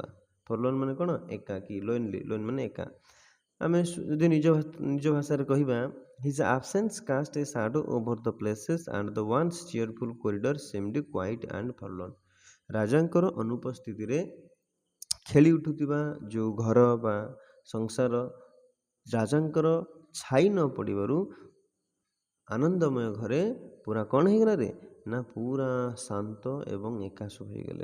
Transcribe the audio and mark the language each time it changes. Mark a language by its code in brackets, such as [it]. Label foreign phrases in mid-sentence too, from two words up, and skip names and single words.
[or] ଫର୍ଲୋର୍ନ ମାନେ କ'ଣ? ଏକାକୀ, ଲୋନ୍ଲି ମାନେ ଏକା। ଆମେ ଯଦି ନିଜ ଭାଷାରେ କହିବା [en] his absence cast a shadow over the places and the once cheerful corridor seemed quiet and forlorn। [or] ରାଜାଙ୍କର ଅନୁପସ୍ଥିତିରେ ଖେଳି ଉଠୁଥିବା ଯେଉଁ ଘର ବା ସଂସାର ରାଜାଙ୍କର ଛାଇ ନ ପଡ଼ିବାରୁ ଆନନ୍ଦମୟ ଘରେ ପୁରା କ'ଣ ହେଇଗଲା ରେ ନା ପୁରା ଶାନ୍ତ ଏବଂ ଏକାଶ ହୋଇଗଲେ।